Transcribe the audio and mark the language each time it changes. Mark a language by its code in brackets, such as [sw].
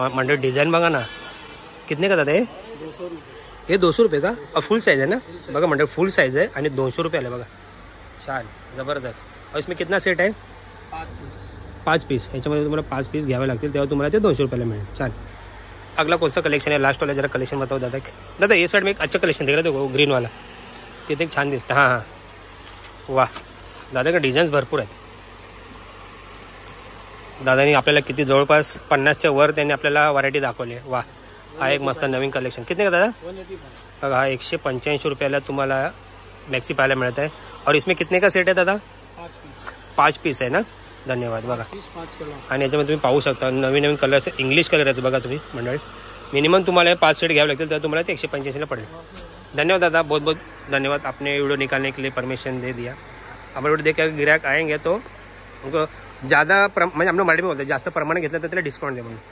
[mr] म्हणजे डिझाईन बघा ना. कितने का दादा हे? 200 रुपये. हे 200 रुपये का? फुल साइज आहे ना. बघा म्हणजे फुल साइज आहे आणि 200 रुपये आले बघा. छान जबरदस्त. [hi] और इसमें कितना सेट [mr] आहे? 5 पीस. ह्याच्यामध्ये तुम्हाला 5 पीस घ्यावे लागतील तेव्हा तुम्हाला ते 200 रुपयाला मिळेल. [hi] छान. अगला कौन सा कलेक्शन है? लास्ट वाला जरा कलेक्शन बताओ दादा. दादा ये साइड में एक अच्छा कलेक्शन दिख रहा है ग्रीन वाला. [mr] तिथे एक छान दिसतं. हां हां वा दादाकडे डिझाईन्स भरपूर आहेत. दादानी आपल्याला किती जवळपास 50च्या वर त्यांनी आपल्याला व्हरायटी दाखवली आहे. वा हा एक मस्त नवीन कलेक्शन. [hi] कितने का दादा? 185. [mr] बघा हा 185 रुपयाला तुम्हाला मॅक्सी पाहायला मिळत आहे. [hi] और इसमें कितने का सेट आहे दादा? [mr] 5 पीस आहे ना. धन्यवाद. बघा 5 कलर. आणि याच्यामध्ये तुम्ही पाहू शकता नवीन नवीन कलर्स इंग्लिश कलर आहे बघा तुम्ही मंडळी. मिनिमम तुम्हाला 5 सेट घ्यावे लागतील तर तुम्हाला ते 185ला पडेल. [hi] धन्यवाद दादा बहुत बहुत धन्यवाद. आपने वीडियो निकालने के लिए परमिशन दे दिया. हमारे वीडियो देख कर ग्राहक आएंगे तो उनको ज़्यादा [mr] म्हणजे आपण मराठी बोलतो जास्त प्रमाणे घेतलं तर त्याला डिस्काउंट दे म्हणून.